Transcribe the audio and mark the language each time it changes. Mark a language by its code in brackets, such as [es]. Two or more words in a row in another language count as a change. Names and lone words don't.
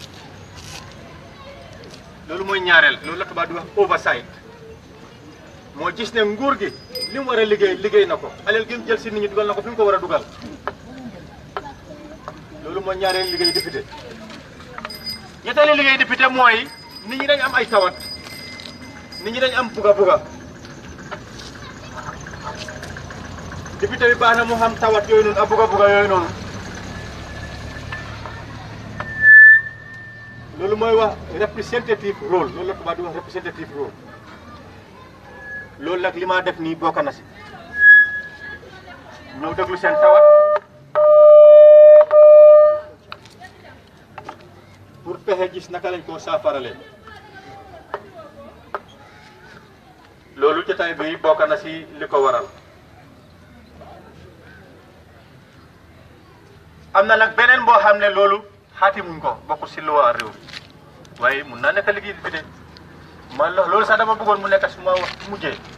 [wo] loolu mooy ñaareel loolu la tubaab di wax oversight moo gis ne nguur gi li mu war a liggéey na ko alal gi mu jël si nit ñi dugal na ko fi mu ko war a dugal loolu mooy ñaareel liggéey député ñetteelu liggéey député mooy nit ñi dañ am ay tawat nit ñi dañ am buga député bi baax na mu xam tawat yooyu noonu ak buga yooyu noonu loolu mooy wax [en] representative role [wo] loolu la tubaab di wax [en] representative role [wo] loolu nag li ma def nii bokk na si ñëw déglu seen tawat pour pexe gis naka lañ koo saafarale loolu jotaay bi bokk na si li ko waral am na nag beneen boo xam ne loolu xaatimuñ ko bokk si loi réew waaye mun naa nekk liggéey bi de man loolu sax dama bëggoon mu nekk su ma wax mujjee